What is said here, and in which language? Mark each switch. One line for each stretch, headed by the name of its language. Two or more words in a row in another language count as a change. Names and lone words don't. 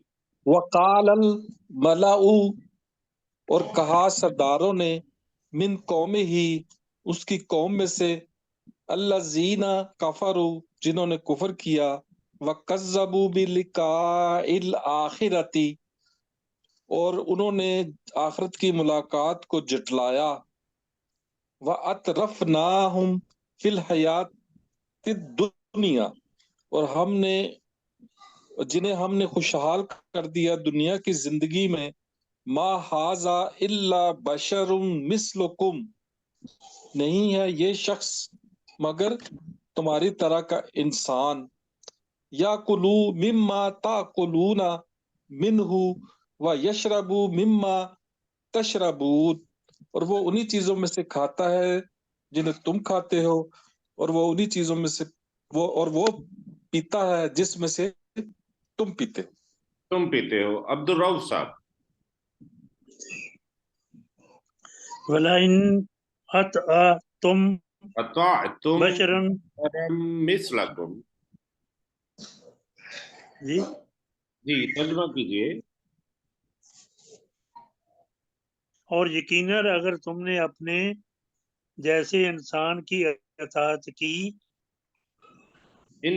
Arabic: وقال الملأ,
Hindi: और कहा सरदारों ने,
Arabic: من قومه,
Hindi: उसकी कौम में से,
Arabic: الذين كفروا,
Hindi: जिन्होंने कुफर किया,
Arabic: وكذبوا بلقاء الآخرة,
Hindi: और उन्होंने आखिरत की मुलाकात को जटलाया।
Arabic: وأترفناهم في الحياة الدنيا,
Hindi: और जिन्हें हमने खुशहाल कर दिया दुनिया की जिंदगी में।
Arabic: ما هذا إلا بشر مثلكم,
Hindi: नहीं है ये शख्स मगर तुम्हारी तरह का इंसान।
Arabic: يأكل مما تأكلون منه ويشرب مما تشربون,
Hindi: और वो उन्हीं चीजों में से खाता है जिन्हें तुम खाते हो, और वो उन्हीं चीजों में से वो पीता है जिसमें से तुम पीते हो। अब्दुल रऊफ साहब।
Arabic: ولئن أطعتم بشرا مثلكم,
Hindi: जी तर्जुमा कीजिए। और यकीनन अगर तुमने अपने जैसे इंसान की अताअत की,
Arabic: إنكم